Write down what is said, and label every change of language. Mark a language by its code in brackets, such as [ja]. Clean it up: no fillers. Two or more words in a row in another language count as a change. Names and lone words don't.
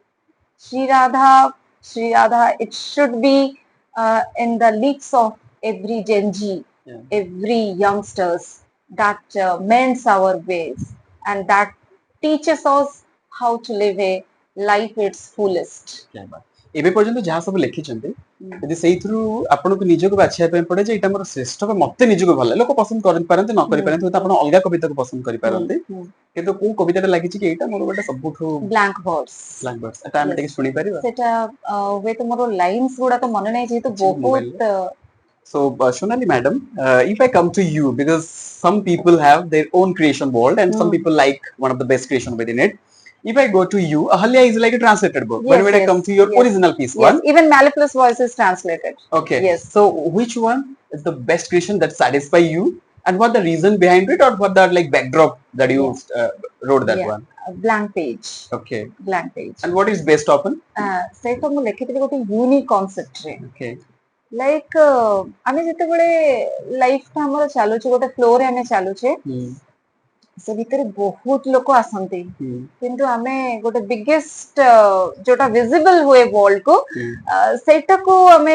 [en] Sri Radha, Sri Radha, it should be in the lips of every Gen Z, Yeah. every youngsters that mends our ways and that teaches us how to live a life its fullest. [hi] क्या बात [or] ଏବେ ପର୍ଯ୍ୟନ୍ତ ଯାହା ସବୁ ଲେଖିଛନ୍ତି Mm. ଯଦି ସେଇଥିରୁ ଆପଣଙ୍କୁ ନିଜକୁ ବାଛିବା ପାଇଁ ପଡେ ଯେ ଏଇଟା ମୋର ଶ୍ରେଷ୍ଠ ବା ମତେ ନିଜକୁ ଭଲ ଲାଗେ ଲୋକ ପସନ୍ଦ କରିପାରନ୍ତି ନ କରିପାରନ୍ତି ହୁଏତ ଆପଣ ଅଲଗା କବିତାକୁ ପସନ୍ଦ କରିପାରନ୍ତି କିନ୍ତୁ କୋଉ କବିତାଟା ଲାଗିଛି କି ଏଇଟା ମୋର ଗୋଟେ ସବୁଠୁ ବ୍ଲାଙ୍କ ବର୍ଡସ୍ ବ୍ଲାଙ୍କ ବର୍ଡସ୍ ଏଟା ଆମେ ଟିକେ ଶୁଣିପାରିବା ସେଟା ହୁଏତ ମୋର ଲାଇନ୍ସ ଗୁଡାକ ମନେ ନାହିଁ ଯେହେତୁ ବହୁତ [en] So, Shonali madam, if I come to you, because some people have their own creation world and some people like one of the best creation within it. If I go to you, Ahalya is like a translated book. But when I come to your original piece one, even Mellifluous Voice is translated. Okay. Yes. So, which one is the best creation that satisfy you, and what the reason behind it, or what the like backdrop that you wrote that one? A blank page. Okay. Blank page. And what is best open? [or] ସେଇଟା ମୁଁ ଲେଖିଥିଲି ଗୋଟେ [en] unique conceptre [or] Okay. ଲାଇକ୍ ଆମେ ଯେତେବେଳେ ଲାଇଫଟା ଆମର ଚାଲୁଛି ଗୋଟେ ଫ୍ଲୋରେ ଆମେ ଚାଲୁଛେ ସେ ଭିତରେ ବହୁତ ଲୋକ ଆସନ୍ତି କିନ୍ତୁ ଆମେ ଗୋଟେ ବିଗେଷ୍ଟ ଯୋଉଟା ଭିଜିବଲ ହୁଏ ୱାର୍ଲଡକୁ ସେଇଟାକୁ ଆମେ